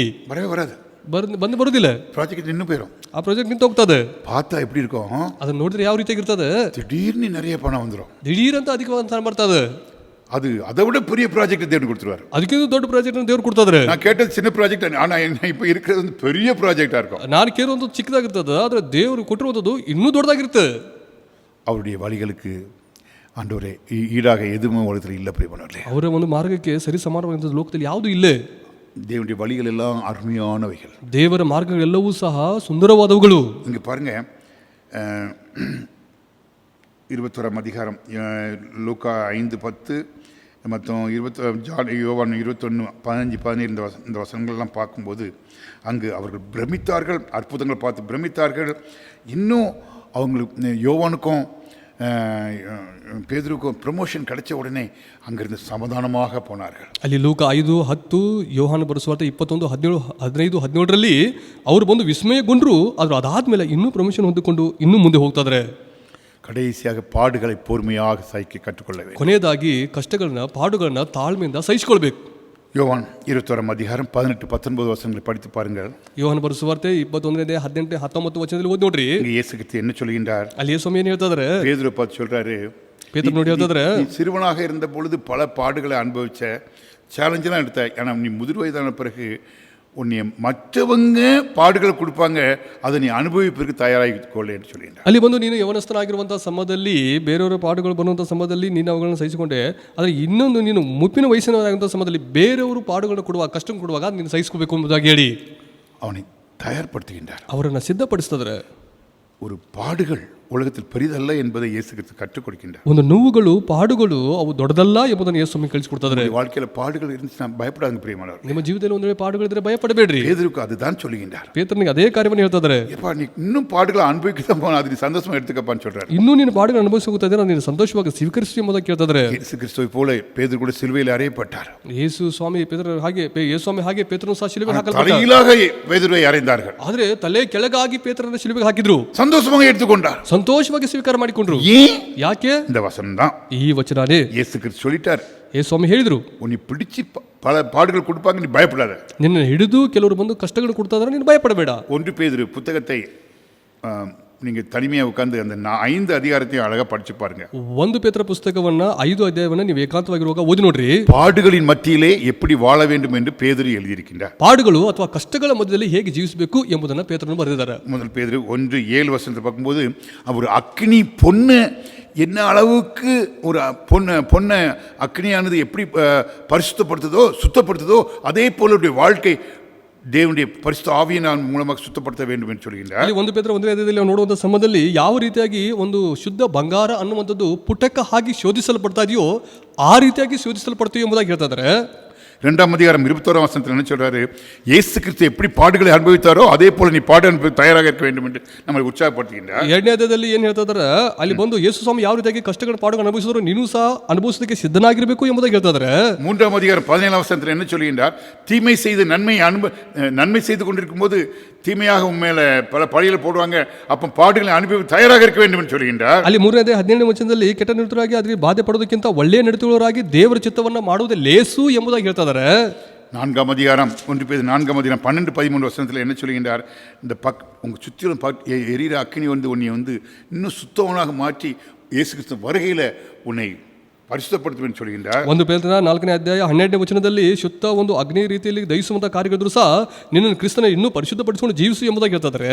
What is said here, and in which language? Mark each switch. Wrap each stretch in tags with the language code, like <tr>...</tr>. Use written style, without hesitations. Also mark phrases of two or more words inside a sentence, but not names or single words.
<ta>வரவே வராது,</ta> <kn>ಬಂದು ಬರುವುದಿಲ್ಲ,</kn> <ta>ப்ராஜெக்ட் நின்று போயிடும்.</ta> <kn>ಆ ಪ್ರಾಜೆಕ್ಟ್ ನಿಂತು ಹೋಗ್ತದೆ.</kn> <ta>பார்த்தா எப்படி இருக்கும்,</ta> <kn>ಅದನ್ನ ನೋಡಿದ್ರೆ ಯಾವ ರೀತಿಯಾಗಿರ್ತದೆ,</kn> <ta>திடீர்னு நிறைய பணம் வந்துடும்,</ta> <kn>ದಿಢೀರಂತ ಅಧಿಕವಾದ ಹಣ ಬರ್ತದೆ.</kn> <ta>அது அதை விட பெரிய ப்ராஜெக்ட் தேவன் கொடுத்துருவாரு.</ta> <kn>ಅದಕ್ಕಿಂತ ದೊಡ್ಡ ಪ್ರಾಜೆಕ್ಟ್ ದೇವ್ರು ಕೊಡ್ತಾದ್ರೆ.</kn> <ta>நான் கேட்டது சின்ன ப்ராஜெக்ட், ஆனால் என்ன இப்போ இருக்கிறது வந்து பெரிய ப்ராஜெக்டாக இருக்கும்.</ta> <kn>ನಾನು ಕೇಳುವಂಥದ್ದು ಚಿಕ್ಕದಾಗಿರ್ತದೆ, ಆದರೆ ದೇವರು ಕೊಟ್ಟಿರುವಂಥದ್ದು ಇನ್ನೂ ದೊಡ್ಡದಾಗಿರುತ್ತೆ.</kn> <ta>அவருடைய வழிகளுக்கு ஆண்டவரே ஈடாக எதுவுமே உலகத்தில் இல்லை பிரியமானவர்களே.</ta> <kn>ಅವರ ಒಂದು ಮಾರ್ಗಕ್ಕೆ ಸರಿ ಸಮಾನವಾದಂಥ ಲೋಕದಲ್ಲಿ ಯಾವುದೂ ಇಲ್ಲ.</kn> <ta>தேவனுடைய வழிகள் எல்லாம் அருமையானவைகள்.</ta> <kn>ದೇವರ ಮಾರ್ಗಗಳೆಲ್ಲವೂ ಸಹ ಸುಂದರವಾದವುಗಳು.</kn> <ta>இங்கே பாருங்க, 21 அதிகாரம் லூக்கா 5:10 மற்றும் யோவான் 21:15-17 இந்த வசனங்கள்லாம் பார்க்கும்போது அங்கு அவர்கள் பிரமித்தார்கள், அற்புதங்களை பார்த்து பிரமித்தார்கள். இன்னும் அவங்களுக்கு யோவானுக்கும் பேதுருக்கும் ப்ரமோஷன் கிடைச்ச உடனே அங்கிருந்து சமாதானமாக போனார்கள்.</ta> <kn>ಅಲ್ಲಿ ಲೂಕ 5:10, ಯೋಹಾನ ಬರೆಸುವಾರ್ತೆ 21, 17, 15-17ರಲ್ಲಿ ಅವರು ಬಂದು ವಿಸ್ಮಯಗೊಂಡ್ರು. ಆದರೂ ಅದಾದ್ಮೇಲೆ ಇನ್ನೂ ಪ್ರಮೋಷನ್ ಹೊಂದಿಕೊಂಡು ಇನ್ನೂ ಮುಂದೆ ಹೋಗ್ತಾಯಿದ್ದಾರೆ.</kn> <ta>கடைசியாக பாடுகளை பொறுமையாக சகிக்க கற்றுக்கொள்ள வேண்டும்.</ta> <kn>ಕೊನೆಯದಾಗಿ ಕಷ್ಟಗಳನ್ನ ಪಾಡುಗಳನ್ನ ತಾಳ್ಮೆಯಿಂದ ಸಹಿಸಿಕೊಳ್ಬೇಕು.</kn> <ta>யோவான் 21 அதிகாரம் 18-19 வசனங்களை படித்து பாருங்கள்.</ta> <kn>ಯೋಹಾನ ಬರೆಸುವಾರ್ತೆ 21, 18, 19 ವಚನದಲ್ಲಿ ಓದಿ ನೋಡ್ರಿ.</kn> <ta>இங்கே இயேசு கிறிஸ்து என்ன சொல்கின்றார்?</ta> <kn>ಅಲ್ಲಿ ಯೇಸು ಸ್ವಾಮಿ ಏನು ಹೇಳ್ತಾದ್ರೆ,</kn> <ta>பேதுரு பார்த்து சொல்றாரு,</ta> <kn>பேதுரு ನೋಡಿ ಹೇಳ್ತಾದ್ರೆ,</kn> <ta>நீ சிறுவனாக இருந்த பொழுது பல பாடுகளை அனுபவிச்ச, சேலஞ்செல்லாம் எடுத்த, ஆனால் நீ முதிர் வயதான பிறகு உன்னை மற்றவங்க பாடுகளை கொடுப்பாங்க, அதை நீ</ta> <kn>ಅನುಭವಿಸಕ್ಕೆ ತಯಾರಾಗಿಕೊಳ್ಳಿ ಅಂತ</kn> <ta>சொல்லிட்டார்.</ta> <kn>ಅಲ್ಲಿ ಬಂದು ನೀನು ಯವನಸ್ಥನಾಗಿರುವಂಥ ಸಮಯದಲ್ಲಿ ಬೇರೆಯವರ ಪಾಡುಗಳು ಬರುವಂಥ ಸಮಯದಲ್ಲಿ ನೀನು ಅವುಗಳನ್ನು ಸಹಿಸಿಕೊಂಡೆ. ಆದರೆ ಇನ್ನೊಂದು ನೀನು ಮುಪ್ಪಿನ ವಯಸ್ಸಿನವರಾಗುವಂಥ ಸಮಯದಲ್ಲಿ ಬೇರೆಯವರು ಪಾಡುಗಳನ್ನು ಕೊಡುವಾಗ, ಕಷ್ಟ ಕೊಡುವಾಗ ನೀನು ಸಹಿಸ್ಕೋಬೇಕು ಎಂಬುದಾಗಿ ಹೇಳಿ</kn> <ta>அவனை தயார்படுத்துகின்றார்.</ta> <kn>ಅವರನ್ನು ಸಿದ್ಧಪಡಿಸ್ತಾರೆ.</kn> <ta>ஒரு பாடுகள் உலகத்தில் பெரிதல்ல என்பதை இயேசு கிறிஸ்து கற்றுக் கொடுக்கின்றார்.</ta> <kn>ಒಂದು ನೋವುಗಳು, ಪಾಡುಗಳು ಅವು ದೊಡ್ಡದಲ್ಲ ಎಂಬುದನ್ನು ಯೇಸು ಸ್ವಾಮಿ ಕಲಿಸಿಕೊಡ್ತಾರೆ.</kn> <ta>வாழ்க்கையில் பாடுகள் இருந்துச்சுன்னா பயப்படாதுங்க பிரியமானவர்.</ta> <kn>ನಿಮ್ಮ ಜೀವಿತದಲ್ಲಿ ಒಂದು ವೇಳೆ ಪಾಡುಗಳಿದ್ರೆ ಭಯಪಡಬೇಡ್ರಿ.</kn> <ta>பேதுருக்கு அதுதான் சொல்லுகின்றார்.</ta> <kn>ಪೇತ್ರನಿಗೆ ಅದೇ ಕಾರ್ಯವನ್ನು ಹೇಳ್ತಾರೆ.</kn> <ta>எப்பா நீ இன்னும் பாடுகளை அனுபவிக்கதான் போன, அது நீ சந்தோஷமா எடுத்துக்கப்பான்னு சொல்றாரு.</ta> <kn>ಇನ್ನೂ ನೀನು ಪಾಡುಗಳು ಅನುಭವಿಸುತ್ತಾ ನೀನು ಸಂತೋಷವಾಗಿ ಸ್ವೀಕರಿಸಿ ಎಂಬುದಾಗಿ ಕೇಳ್ತಾರೆ.</kn> <ta>இயேசு கிறிஸ்துவை போல பேதுரு கூட சிலுவையில் அறையப்பட்டார்.</ta> <kn>ಯೇಸು ಸ್ವಾಮಿ ಪೇತ್ರ ಹಾಗೆ, ಯೇಸು ಸ್ವಾಮಿ ಹಾಗೆ ಪೇತ್ರನು ಸಹ ಶಿಲುಬೆಗೆ ಹಾಕಲ್ಪಟ್ಟ.</kn> <ta>தலையிலாக பேதுருவை அறைந்தார்கள்.</ta> <kn>ಆದರೆ ತಲೆ ಕೆಳಗಾಗಿ ಪೇತ್ರನ ಶಿಲುಬೆಗೆ ಹಾಕಿದ್ರು.</kn> <ta>சந்தோஷமாக எடுத்துக்கொண்டார்.</ta> <kn>ಸಂತೋಷವಾಗಿ ಸ್ವೀಕಾರ ಮಾಡಿಕೊಂಡ್ರು. ಯಾಕೆ?</kn> <ta>இந்த வசனம் தான்</ta> <kn>ಈ ವಚನನೇ</kn> <ta>இயேசு கிறிஸ்து சொல்லிட்டார்.</ta> <kn>ಯೇಸು ಸ್ವಾಮಿ ಹೇಳಿದ್ರು,</kn> <ta>உன்னை பிடிச்சி பல பாடுகள் கொடுப்பாங்க, நீ பயப்படாத.</ta> <kn>ನಿನ್ನ ಹಿಡಿದು ಕೆಲವರು ಬಂದು ಕಷ್ಟಗಳು ಕೊಡ್ತಾ ಇದ್ದಾರೆ, ನೀನು ಭಯಪಡಬೇಡ.</kn> <ta>1 பேதுரு புத்தகத்தை நீங்கள் தனிமையாக உட்கார்ந்து அந்த 5 அதிகாரத்தையும் அழகாக படிச்சு பாருங்க.</ta> <kn>1 ಪೇತ್ರ ಪುಸ್ತಕವನ್ನ 5 ಅಧ್ಯಾಯವನ್ನ ನೀವು ಏಕಾಂತವಾಗಿರುವಾಗ ಓದಿ ನೋಡ್ರಿ.</kn> <ta>பாடுகளின் மத்தியிலே எப்படி வாழ வேண்டும் என்று பேதுரு எழுதியிருக்கின்றார்.</ta> <kn>ಪಾಡುಗಳು ಅಥವಾ ಕಷ್ಟಗಳ ಮಧ್ಯದಲ್ಲಿ ಹೇಗೆ ಜೀವಿಸಬೇಕು ಎಂಬುದನ್ನು ಪೇತ್ರನು ಬರೆದಿದ್ದಾರೆ.</kn> <ta>முதல் பேதுரு 1:7 வசனத்தை பார்க்கும்போது அவர் அக்னி பொண்ணு என்ன அளவுக்கு ஒரு பொண்ணை அக்னியானது எப்படி பரிசுத்தப்படுத்துதோ சுத்தப்படுத்துதோ அதே போல வாழ்க்கை தேவனுடைய பரிசுத்த ஆவியினால் மூலமாக சுத்தப்படுத்த வேண்டும் என்று சொல்கிறார்.</ta> <kn>ಅಲ್ಲಿ 1 ಪೇತ್ರ 1ನೇ ಅಧ್ಯಾಯದಲ್ಲಿ ನಾವು ನೋಡುವಂಥ ಸಮಯದಲ್ಲಿ ಯಾವ ರೀತಿಯಾಗಿ ಒಂದು ಶುದ್ಧ ಬಂಗಾರ ಅನ್ನುವಂಥದ್ದು ಪುಟಕ ಹಾಗೆ ಶೋಧಿಸಲ್ಪಡ್ತಾ ಇದೆಯೋ ಆ ರೀತಿಯಾಗಿ ಶೋಧಿಸಲ್ಪಡ್ತೀವಿ ಎಂಬುದಾಗಿ ಹೇಳ್ತಾ ಇದ್ದಾರೆ.</kn> <ta>2 அதிகாரம் 21 வசனத்தில் என்ன சொல்றாரு? இயேசு கிறிஸ்து எப்படி பாடுகளை அனுபவித்தாரோ அதே போல நீ பாடு அனுபவி தயாராக இருக்க வேண்டும் என்று நம்மை உற்சாகப்படுத்துகின்றார்.</ta> <kn>2ನೇ ಅಧ್ಯಾಯದಲ್ಲಿ ಏನು ಹೇಳ್ತಾ ಇದ್ದಾರೆ? ಅಲ್ಲಿ ಬಂದು ಯೇಸು ಸ್ವಾಮಿ ಯಾವ ರೀತಿಯಾಗಿ ಕಷ್ಟಗಳ ಪಾಡುಗಳನ್ನು ಅನುಭವಿಸಿದ್ರು ನೀನು ಸಹ ಅನುಭವಿಸೋದಕ್ಕೆ ಸಿದ್ಧನಾಗಿರಬೇಕು ಎಂಬುದಾಗಿ ಹೇಳ್ತಾ ಇದ್ದಾರೆ.</kn> <ta>3 அதிகாரம் 17 வசனத்தில் என்ன சொல்கின்றார்? தீமை செய்து நன்மை செய்து கொண்டிருக்கும் போது தீமையாக உண்மையில பல பழிகளை போடுவாங்க, அப்ப பாடுகளை அனுபவி தயாராக இருக்க வேண்டும் என்று சொல்கின்றார்.</ta> <kn>ಅಲ್ಲಿ 3ನೇ ಅಧ್ಯಾಯ 17ನೇ ವಚನದಲ್ಲಿ ಕೆಟ್ಟ ನಿರತರಾಗಿ ಅದಕ್ಕೆ ಬಾಧೆ ಪಡೋದಕ್ಕಿಂತ ಒಳ್ಳೆಯ ನಡತೆಯುಳ್ಳವರಾಗಿ ದೇವರ ಚಿತ್ತವನ್ನು ಮಾಡುವುದೇ ಲೇಸು ಎಂಬುದಾಗಿ ಹೇಳ್ತಾ ಇದ್ದಾರೆ.</kn> <ta>4 அதிகாரம் 1 பேதுரு 4 அதிகாரம் 12-13 வசனத்தில் என்ன சொல்கின்றார்? இந்த உங்கள் சுற்றிலும் எரிகிற அக்கினி வந்து உன்னை வந்து இன்னும் சுத்தவனாக மாற்றி இயேசு கிறிஸ்து வருகையில் உன்னை ಪರಿಶುದ್ಧಪಡಿಸುವೆನು சொல்கின்றார்.</ta> <kn>1 ಪೇತ್ರನ 4ನೇ ಅಧ್ಯಾಯ 12ನೇ ವಚನದಲ್ಲಿ ಶುದ್ಧ ಒಂದು ಅಗ್ನಿ ರೀತಿಯಲ್ಲಿ ದಹಿಸುವಂತ ಕಾರ್ಯಗಳಿದ್ರು ಸಹ ನಿನ್ನನ್ನು ಕ್ರಿಸ್ತನ ಇನ್ನೂ ಪರಿಶುದ್ಧಪಡಿಸಿಕೊಂಡು ಜೀವಿಸು ಎಂಬುದಾಗಿ ಹೇಳ್ತಾರೆ.</kn>